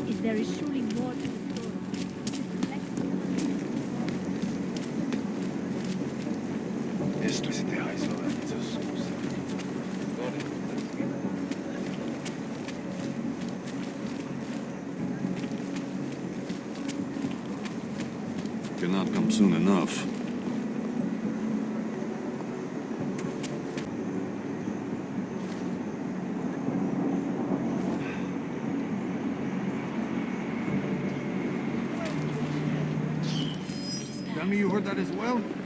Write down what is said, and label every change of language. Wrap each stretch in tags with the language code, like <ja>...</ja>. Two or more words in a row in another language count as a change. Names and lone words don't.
<en>There is surely more to the story.</en> <cs>Jestli si ty hajzlové něco zkusili.</cs> <en>Cannot come soon enough. Tell me you heard that as well?</en>